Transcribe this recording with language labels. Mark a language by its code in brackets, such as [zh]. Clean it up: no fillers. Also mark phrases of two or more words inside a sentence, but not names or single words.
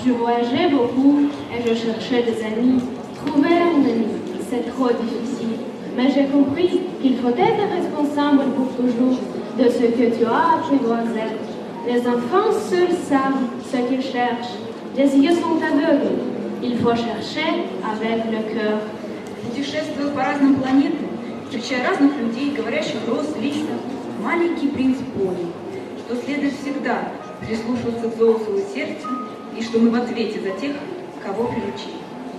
[fr] Je voyageais beaucoup et je cherchais des amis. Trouver un ami, c'est trop difficile. Mais j'ai compris qu'il faut être responsable pour toujours de ce que tu as apprivoisé. Les enfants seuls savent ce qu'ils cherchent. Les yeux sont aveugles. Il faut chercher avec le cœur. [ru] Путешествую по разным планетам, встречая разных людей, говорящих роз, листа, маленький принц понял, что следует всегда прислушиваться к зову своего сердца и что мы в ответе за тех, кого приручили.